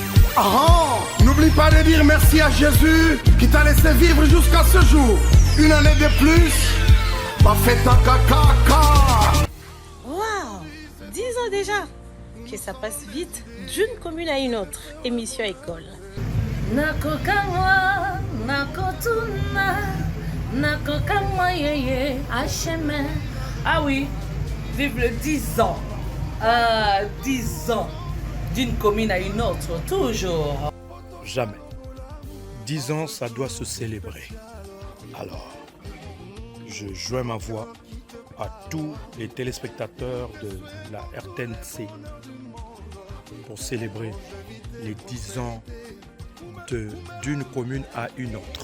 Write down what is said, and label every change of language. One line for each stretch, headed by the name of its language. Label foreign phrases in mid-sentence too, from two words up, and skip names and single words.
French: N'oublie pas de dire merci à Jésus qui t'a laissé vivre jusqu'à ce jour. Une année de plus, pas fait ta caca. Waouh, 10 ans déjà. Que ça passe vite d'une commune à une autre. Émission école.
Lingala: Nakokamwa, nakotuna, nakokamwa yeye, HM.
French: Ah oui, vive le 10 ans. Ah, 10 ans. D'une commune à une autre, toujours. Jamais. 10 ans, ça doit se célébrer. Alors, je joins ma voix à tous les téléspectateurs de la RTNC pour célébrer les 10 ans d'une commune à une autre.